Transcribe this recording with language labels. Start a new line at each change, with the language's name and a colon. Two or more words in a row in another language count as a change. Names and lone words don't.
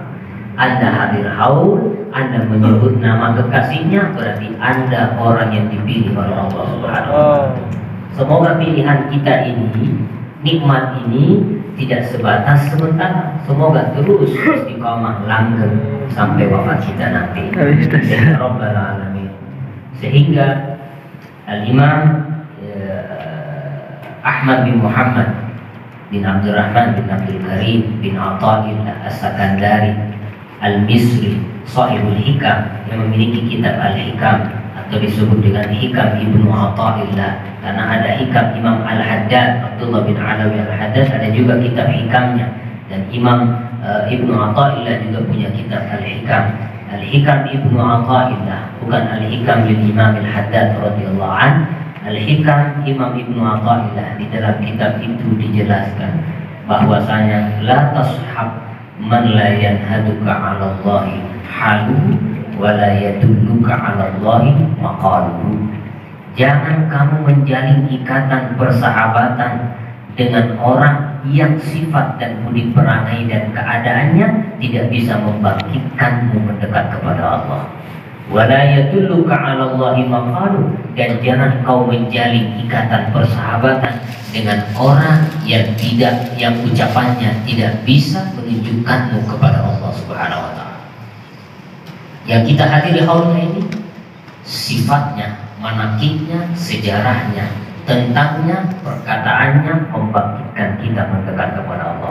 Indonesian: Anda hadir haul, Anda menyebut nama kekasihnya, berarti Anda orang yang dipilih oleh Allah
Arabic: سبحانه وتعالى.
Indonesian: Semoga pilihan kita ini, nikmat ini tidak sebatas sementara. Semoga terus istiqamah langgeng sampai wafat kita nanti.
Arabic: يا رب العالمين.
Indonesian: Sehingga Al-Imam Ahmad bin Muhammad bin Abdurrahman bin Abdul Karim bin Ata'illah As-Sakandari Al-Misri Sahibul Hikam, yang memiliki kitab Al-Hikam atau disebut dengan Hikam Ibnu Ata'illah, karena ada Hikam Imam Al-Haddad Abdullah bin Alawi Al-Haddad, ada juga kitab Hikamnya. Dan Imam Ibnu Ata'illah juga punya kitab Al-Hikam. Al-Hikam Ibnu Ata'illah, bukan Al-Hikam bin Imam Al-Haddad
Arabic: رضي الله عن. Al-Hikam Imam Ibnu Ata'illah,
Indonesian: di dalam kitab itu dijelaskan bahwasanya
Arabic: لا تصحب من لا ينهضك على الله حاله ولا يدلك على الله مقاله.
Indonesian: Jangan kamu menjalin ikatan persahabatan dengan orang yang sifat dan budi perangai dan keadaannya tidak bisa membangkitkanmu mendekat kepada Allah.
Arabic: ولا يدلك على الله مقاله,
Indonesian: dan jangan kau menjalin ikatan persahabatan dengan orang yang ucapannya tidak bisa menunjukkanmu kepada Allah
Arabic: سبحانه وتعالى.
Indonesian: Yang kita hadiri haulnya ini sifatnya, manakibnya, sejarahnya tentangnya, perkataannya membangkitkan kita mendekat kepada Allah.